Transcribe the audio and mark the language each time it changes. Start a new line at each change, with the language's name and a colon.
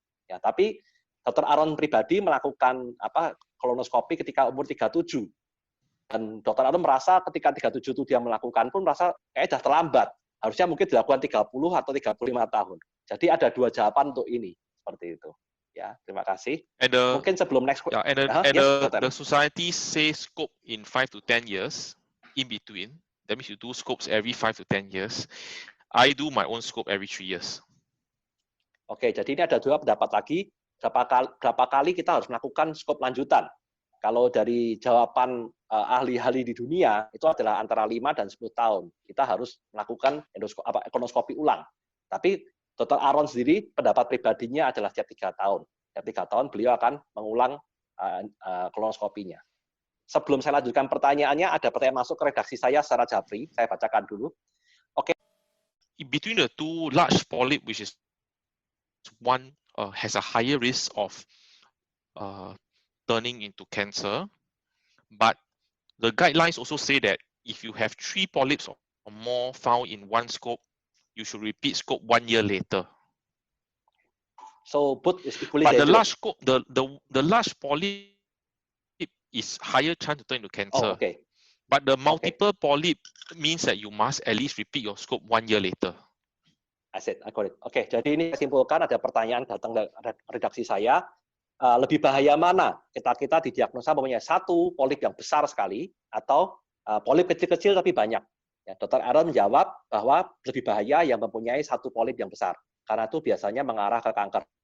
Indonesian: Ya, tapi Dr. Aaron pribadi melakukan kolonoskopi ketika umur 37. Dan Dr. Aaron merasa ketika 37 itu dia melakukan pun merasa kayaknya sudah terlambat. Harusnya mungkin dilakukan 30 atau 35 tahun. Jadi ada dua jawaban untuk ini. Seperti itu. Ya, terima kasih. Mungkin sebelum
English: next question. The society says scope in 5 to 10 years in between. That means you do scopes every 5 to 10 years. I do my own scope every 3 years.
Indonesian: Oke, jadi ini ada dua pendapat lagi. Berapa kali kita harus melakukan skop lanjutan? Kalau dari jawaban ahli-ahli di dunia, itu adalah antara 5 dan 10 tahun. Kita harus melakukan kolonoskopi ulang. Tapi Dr. Aaron sendiri, pendapat pribadinya adalah setiap 3 tahun. Setiap 3 tahun beliau akan mengulang kolonoskopinya. Sebelum saya lanjutkan pertanyaannya, ada pertanyaan masuk ke redaksi saya secara japri. Saya bacakan dulu. Oke.
English: Between the two, large polyp, which is one has a higher risk of turning into cancer, but the guidelines also say that if you have 3 polyps or more found in one scope, you should repeat scope 1 year later. So both is equally but dangerous. The large scope, the large polyp is higher chance to turn into cancer. Oh, okay. But the multiple polyp means that you must at least repeat your scope 1 year later. I got it.
Indonesian: Oke, jadi ini saya simpulkan ada pertanyaan datang dari redaksi saya. Lebih bahaya mana? Kita didiagnosa mempunyai satu polip yang besar sekali atau polip kecil-kecil tapi banyak. Ya, Dr. Aaron menjawab bahwa lebih bahaya yang mempunyai satu polip yang besar karena itu biasanya mengarah ke kanker.